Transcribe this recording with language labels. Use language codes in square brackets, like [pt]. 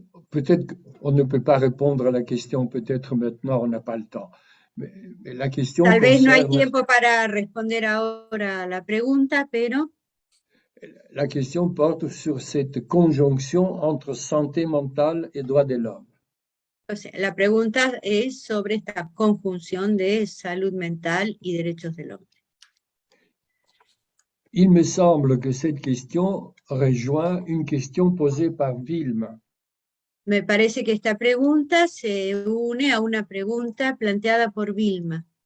[fr] Peut-être qu'on ne peut pas répondre à la question, peut-être maintenant on n'a pas le temps. Mais la question [es] Tal vez no hay tiempo para responder ahora a la pregunta, pero [fr] la question porte sur cette conjonction entre santé mentale et droits de l'homme. [es] O sea, la pregunta es sobre esta conjunción de salud mental y derechos del hombre. [fr] Il me semble que cette question rejoint une question posée par Wilm. [es] Me parece que esta pregunta se une a una pregunta planteada por Vilma